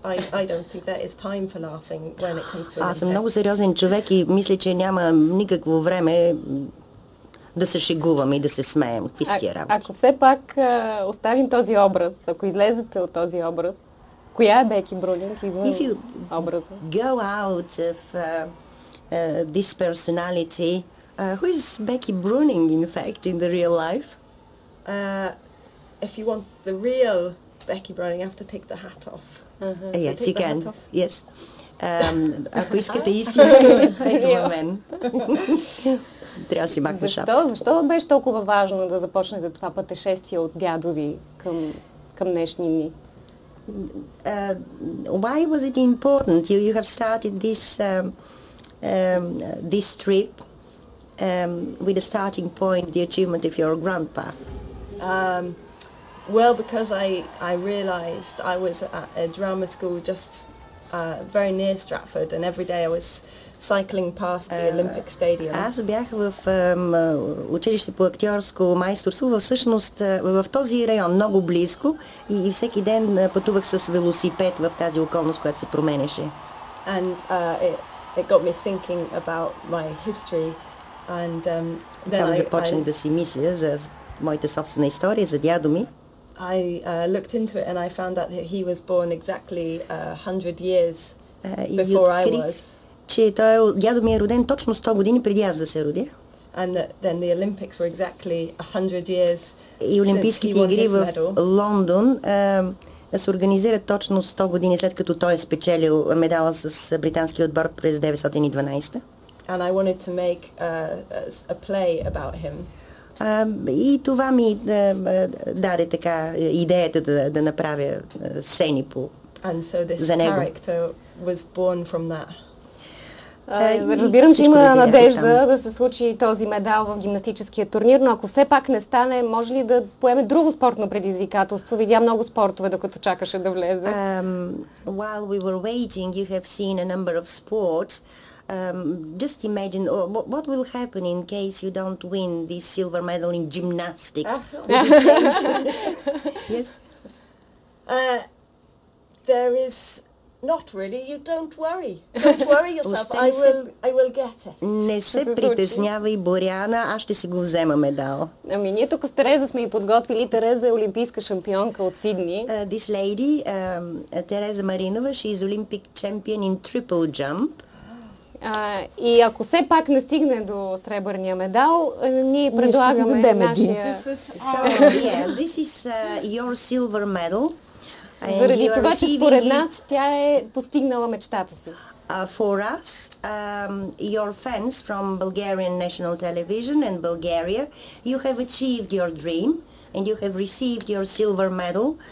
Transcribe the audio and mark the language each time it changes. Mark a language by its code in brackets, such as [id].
[en] I don't think there is time for laughing when it comes to Olympics. [bg] Аз съм много сериозен човек и мисля, че няма никакво време да се шегуваме и да се смеем. Какви сте работи? Ако все пак оставим този образ, ако излезете от този образ, коя е Беки Брунинг извън образа? [en] Go out of this personality, who is Becky Bruning in fact in the real life? If you want the real Becky Bruning, you have to take the hat off. Yes, you can. Yes. [bg] Ако искате истинската, ето мен. Трябва да си махна шапка. Защо беше толкова важно да започнете това пътешествие от дядо ви към днешни дни? [en] Why was it important? You have started this trip with a starting point, the achievement of your grandpa. Well, because I realised I was at a drama school just very near Stratford, and every day I was cycling past the Olympic Stadium. [bg] Аз бях в училище по актьорско майсторство, всъщност в този район, много близко, и всеки ден пътувах с велосипед в тази околност, която се променеше. [en] And it got me thinking about my history, and then [bg] започнах да си мисля за моята собствена история, за дядо ми. [en] I looked into it and I found out that he was born exactly 100 years before I was. [bg] Че дядо ми е роден точно 100 години преди аз да се родя. [en] And then the Olympics were exactly 100 years [bg] и Олимпийските игри в Лондон се организират точно 100 години след като той е спечелил медала с британския отбор през 1912. [en] And I wanted to make a play about him. И това ми даде така идеята да направя сцени за него. Character was born from that. [bg] Разбирам, че има надежда да се случи този медал в гимнастическия турнир, но ако все пак не стане, може ли да поеме друго спортно предизвикателство? Видя много спортове, докато чакаше да влезе. [en] While we were waiting, you have seen a number of sports. Just imagine what will happen in case you don't win this silver medal in gymnastics. Yes. There is not really. You don't worry. Don't worry yourself. I will get it. [bg] Не се притеснявай, Боряна, аз ще си го взема медал. Ами ние тук с Тереза сме и подготвили. Тереза е олимпийска шампионка от Сидни. [en] This lady, Тереза Маринова, she is Olympic champion in triple jump. [bg] И ако все пак не стигне до сребърния медал, ние предлагаме нашия... [en] This is your silver medal. [bg] Заради това, че според нас тя е постигнала мечтата си. [en] For us, your fans from Bulgarian National Television and Bulgaria, you have achieved your dream and you have received your silver medal